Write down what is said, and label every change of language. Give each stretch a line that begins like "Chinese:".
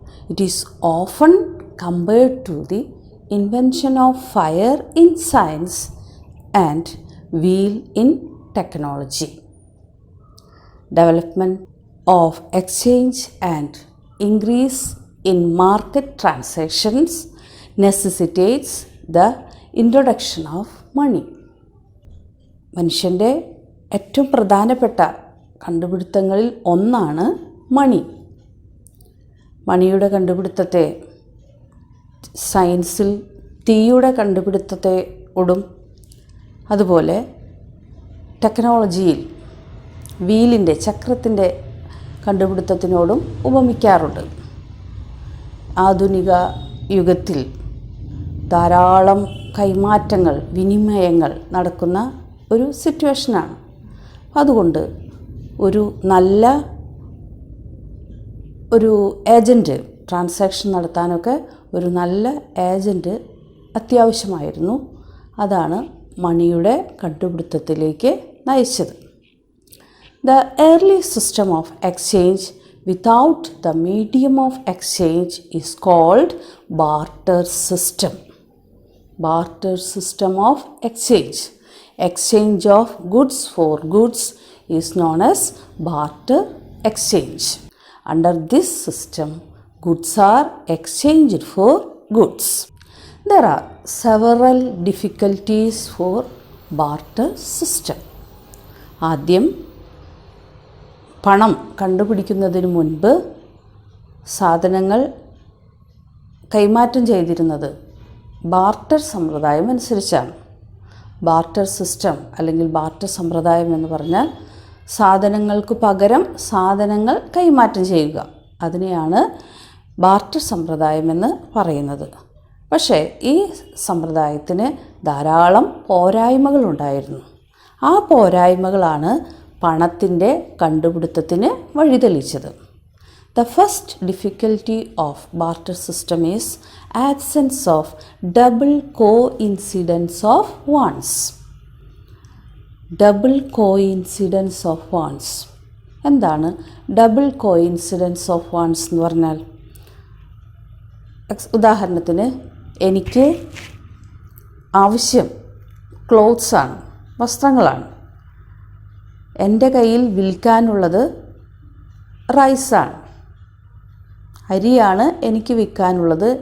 English: It is often compared to the invention of fire in science and wheel in technology. Development of exchange and increase in market transactions necessitates the introduction of money.
Malayalam: മനുഷ്യൻ്റെ ഏറ്റവും പ്രധാനപ്പെട്ട കണ്ടുപിടുത്തങ്ങളിൽ ഒന്നാണ് മണി. മണിയുടെ കണ്ടുപിടുത്തത്തെ സയൻസിൽ തീയുടെ കണ്ടുപിടുത്തത്തോടും അതുപോലെ ടെക്നോളജിയിൽ വീലിൻ്റെ ചക്രത്തിൻ്റെ കണ്ടുപിടുത്തത്തിനോടും ഉപമിക്കാറുണ്ട്. ആധുനിക യുഗത്തിൽ ധാരാളം കൈമാറ്റങ്ങൾ വിനിമയങ്ങൾ നടക്കുന്ന ഒരു സിറ്റുവേഷനാണ്. അതുകൊണ്ട് ഒരു നല്ല ഏജൻറ്റ് ട്രാൻസാക്ഷൻ നടത്താനൊക്കെ ഒരു നല്ല ഏജൻറ്റ് അത്യാവശ്യമായിരുന്നു. അതാണ് മണിയുടെ കണ്ടുപിടുത്തത്തിലേക്ക് നയിച്ചത്.
English: The early system of exchange without the medium of exchange is called barter system. Barter system of exchange. Exchange of goods for goods is known as barter exchange. Under this system, goods are exchanged for goods. There are several difficulties for barter system.
Malayalam: ആദ്യം പണം കണ്ടുപിടിക്കുന്നതിന് മുൻപ് സാധനങ്ങൾ കൈമാറ്റം ചെയ്തിരുന്നത് barter സമ്പ്രദായം അനുസരിച്ചാണ്. Barter system അല്ലെങ്കിൽ barter സമ്പ്രദായം എന്ന് പറഞ്ഞാൽ സാധനങ്ങൾക്ക് പകരം സാധനങ്ങൾ കൈമാറ്റം ചെയ്യുക. അതിനെയാണ് ബാർട്ടർ സമ്പ്രദായം എന്ന് പറയുന്നത്. പക്ഷേ ഈ സമ്പ്രദായത്തിന് ധാരാളം പോരായ്മകളുണ്ടായിരുന്നു. ആ പോരായ്മകളാണ് പണത്തിൻ്റെ കണ്ടുപിടുത്തത്തിന് വഴിതെളിച്ചത്.
English: The first difficulty of barter system is absence of double coincidence of wants. Double coincidence of wants.
Malayalam: എന്താണ് ഡബിൾ കോയിൻസിഡൻസ് ഓഫ് വാണ്ട്സ് എന്ന് പറഞ്ഞാൽ? ഉദാഹരണത്തിന് എനിക്ക് ആവശ്യം ക്ലോത്ത്സാണ്, വസ്ത്രങ്ങളാണ്. എൻ്റെ കയ്യിൽ വിൽക്കാനുള്ളത് റൈസാണ്, അരിയാണ് എനിക്ക് വിൽക്കാനുള്ളത്.